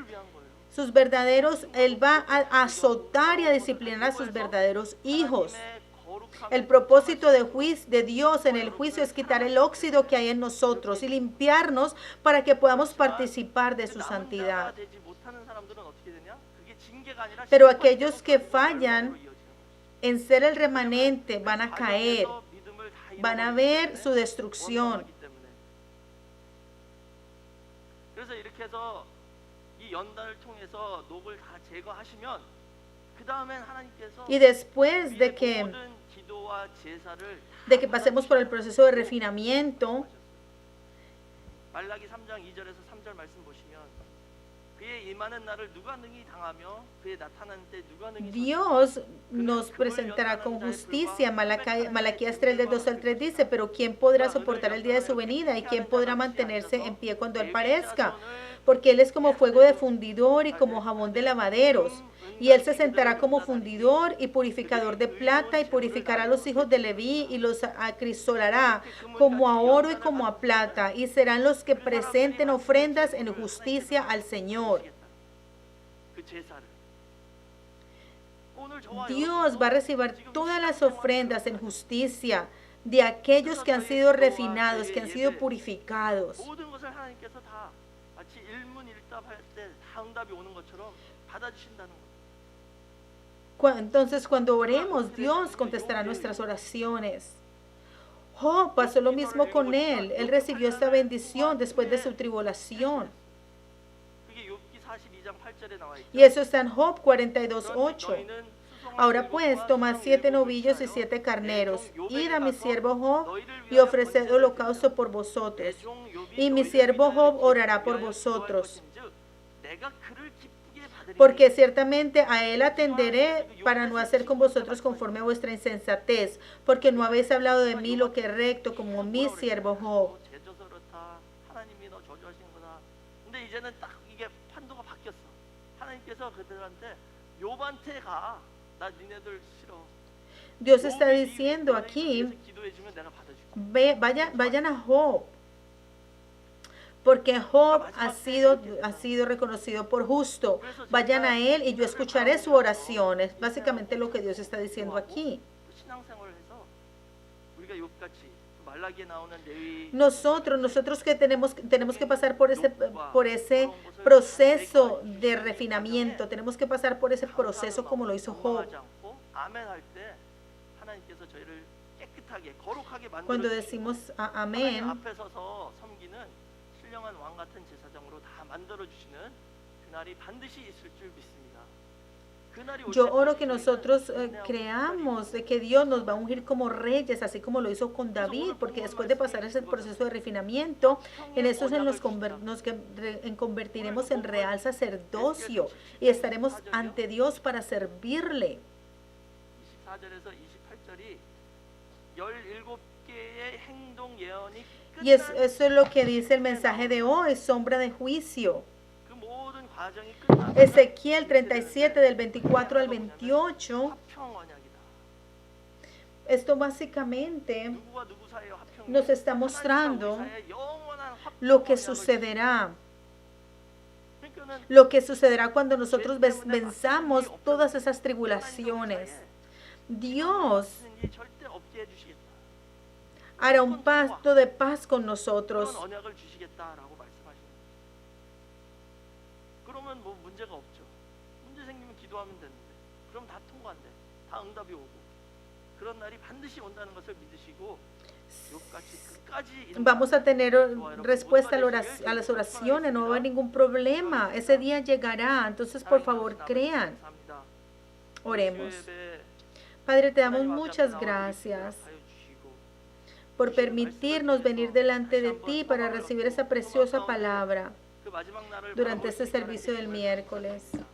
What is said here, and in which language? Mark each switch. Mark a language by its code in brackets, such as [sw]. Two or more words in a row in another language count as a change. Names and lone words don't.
[es] Él va a azotar y a disciplinar a sus verdaderos hijos. El propósito de Dios en el juicio es quitar el óxido que hay en nosotros y limpiarnos para que podamos participar de su santidad. [ko] 징계가 아니라 [es] Pero [ko] 심판이 [es] aquellos que [ko] 계속해서 [es] fallan [ko] 멸망으로 이어지는 것이죠. [es] en ser el remanente van a caer, [ko] 과정에서 믿음을 다 [es] van a [ko] 잃어버리기 [es] ver [ko] 때문에, [es] su destrucción. [ko] 원망하기 때문에. 그래서 이렇게 해서 이 연단을 통해서 녹을 다 제거하시면 그 다음엔 하나님께서 [es] Y después [ko] 우리의 [es] de que [ko] 모든 기도와 제사를 [es] de que pasemos por el proceso de refinamiento, [ko] 말라기 3장 2절에서 3절 말씀 보시면 그의 임하는 날을 누가 능히 당하며 그의 나타나는 때 누가 능히 [es] Dios nos presentará con justicia. Malaquías 3 del 2 al 3 dice, pero ¿quién podrá soportar el día de su venida? ¿Y quién podrá mantenerse en pie cuando Él parezca? Porque Él es como fuego de fundidor y como jabón de lavaderos. Y Él se sentará como fundidor y purificador de plata y purificará a los hijos de Leví y los acrisolará como a oro y como a plata. Y serán los que presenten ofrendas en justicia al Señor. [ko] 그 제사를 오늘 저와 [es] Dios va a recibir todas las ofrendas en justicia de aquellos que han sido refinados, que han sido purificados. [ko] 모든 것을 하나님께서 다 마치 일문일답할 때 다 응답이 오는 것처럼 받아주신다는 것. [es] Entonces, cuando oremos, Dios contestará nuestras oraciones. Job pasó lo mismo con él. Él recibió esta bendición después de su tribulación. [ko] 그게 욥기 42장 8절에 나와 있죠. [es] Y eso está en Job 42:8. Ahora pues, tomad 7 novillos y 7 carneros. Id a mi siervo Job y ofreced holocausto por vosotros. Y mi siervo Job orará por vosotros. Porque ciertamente a él atenderé para no hacer con vosotros conforme a vuestra insensatez, porque no habéis hablado de mí lo que es recto como mi siervo Job. [ko] 하나님이 너 저주하시는구나. 근데 이제는 딱 이게 판도가 바뀌었어. 하나님께서 그들한테 욥한테 가. 나 니네들 싫어. [es] Dios está diciendo aquí, [ko] 기도해주면 내가 받아줄게. [es] vayan a Job, porque Job ha sido reconocido por justo. Vayan a él y yo escucharé su oración. Es básicamente lo que Dios está diciendo aquí. [ko] 신앙생활을 해서 우리가 욥같이 말라기에 나오는 레위 [es] Nosotros que tenemos que pasar por ese proceso de refinamiento, tenemos que pasar por ese proceso como lo hizo Job. [ko] 원망하지 않고 아멘 할 때 하나님께서 저희를 깨끗하게 거룩하게 [es] Cuando [ko] 만들어 [es] decimos [ko] 하나님 [es] amén, [ko] 앞에 서서 섬기는 신령한 왕 같은 제사장으로 다 만들어 주시는 그날이 반드시 있을 줄 믿습니다. 그날이 올 [es] yo oro [ko] 때까지 [es] que [ko] 저희는 [es] nosotros [ko] 인내하고 [es] creamos de que Dios nos va a ungir como reyes, así como lo hizo con David, porque después de pasar ese proceso de refinamiento, en eso nos convertiremos en real sacerdocio y estaremos ante Dios para servirle. [ko] 24절에서 28절이 17개의 행동 예언이 [es] Y eso es lo que dice el mensaje de hoy, sombra de juicio. [ko] 그 모든 과정이 끝나면 [es] Ezequiel 37 del 24 al 28, [ko] 화평 언약이다. [es] esto básicamente [ko] 누구와 누구 사이의 화평이 [es] nos está mostrando [ko] 하나님과 우리 사이의 영원한 화평 [es] lo que [ko] 언약을 [es] sucederá. [ko] 그러니까는 [es] Lo que sucederá cuando nosotros venzamos todas esas tribulaciones. Dios [ko] 하나님이 절대 없게 해주시겠다. [es] hará un pacto de paz con nosotros. [ko] 그런 언약을 주시겠다라고 말씀하시는 거예요. 그러면 뭐 문제가 없죠. 문제 생기면 기도하면 되는데 그럼 다 통과한대. 다 응답이 오고 그런 날이 반드시 온다는 것을 믿으시고 욥같이 끝까지 [es] Vamos a tener respuesta a las oraciones, no va a haber ningún problema. Ese día llegará, entonces por favor crean. Oremos. Padre, te damos muchas gracias por permitirnos venir delante de ti para recibir esa preciosa palabra durante este servicio del miércoles.